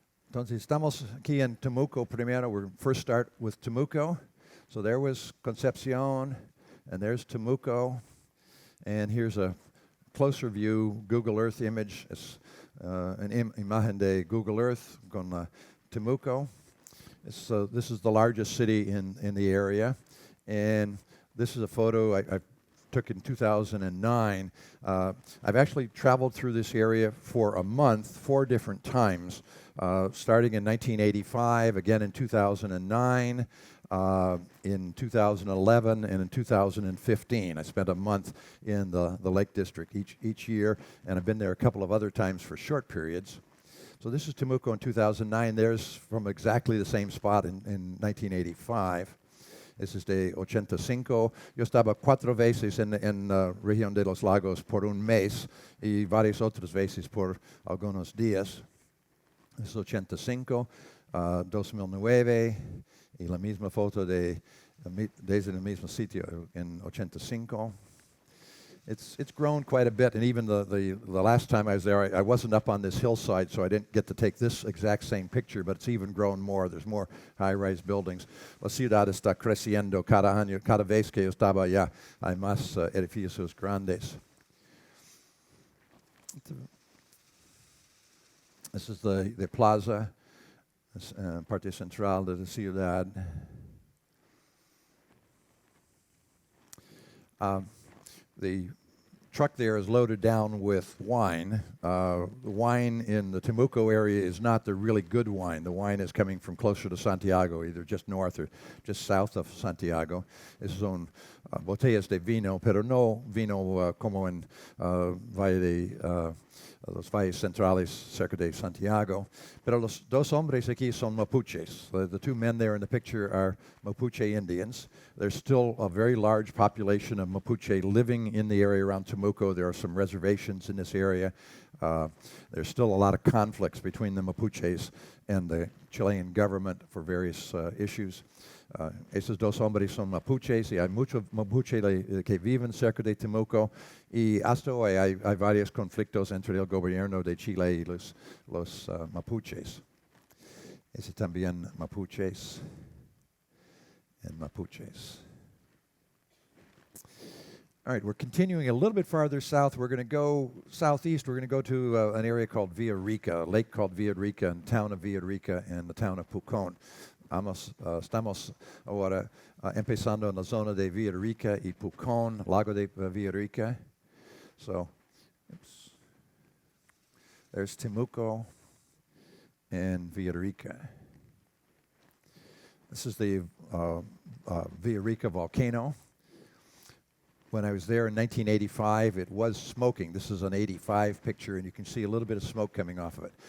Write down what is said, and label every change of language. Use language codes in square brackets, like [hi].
[es] Entonces, estamos aquí en Temuco primero. [en] We'll first start with Temuco. So there was Concepcion, and there's Temuco. And here's a closer view, Google Earth image. It's an [es] imagen de Google Earth con Temuco. [en] This is the largest city in the area. And this is a photo I took in 2009. I've actually traveled through this area for a month, 4 different times, starting in 1985, again in 2009, in 2011, and in 2015. I spent a month in the Lake District each year, and I've been there a couple of other times for short periods. So this is Temuco in 2009. There's from exactly the same spot in 1985. This is de 85. [es] Yo estaba 4 veces en región de los lagos por un mes y varias otras veces por algunos días. Es 85, 2009 y la misma foto desde el mismo sitio en 85. [en] It's grown quite a bit, and even the last time I was there, I wasn't up on this hillside, so I didn't get to take this exact same picture, but it's even grown more. There's more high-rise buildings. [es] La ciudad está creciendo cada año. Cada vez que yo estaba allá, hay más edificios grandes. [en] This is the plaza, [es] parte central de la ciudad. [en] The truck there is loaded down with wine. The wine in the Temuco area is not the really good wine. The wine is coming from closer to Santiago, either just north or just south of Santiago. [es] Son botellas de vino, pero no vino como en Valle de los valles centrales cerca de Santiago. Pero los 2 hombres aquí son Mapuches. [en] The 2 men there in the picture are Mapuche Indians. There's still a very large population of Mapuche living in the area around Temuco. There are some reservations in this area. There's still a lot of conflicts between the Mapuches and the Chilean government for various issues. [es] Esos 2 hombres son Mapuches, y hay muchos Mapuche que viven cerca de Temuco, y hasta hoy hay varios conflictos entre el gobierno de Chile y los Mapuches. Ese también Mapuches and Mapuches. [en] All right, we're continuing a little bit farther south. We're going to go southeast. We're going to go to an area called Villarrica, a lake called Villarrica, and town of Villarrica, and the town of Pucón. [es] Estamos ahora empezando en la zona de Villarrica y Pucón, Lago de Villarrica. [en] So, there's Temuco and Villarrica. This is the Villarrica volcano. When I was there in 1985, it was smoking. This is an 85 picture, and you can see a little bit of smoke coming off of it.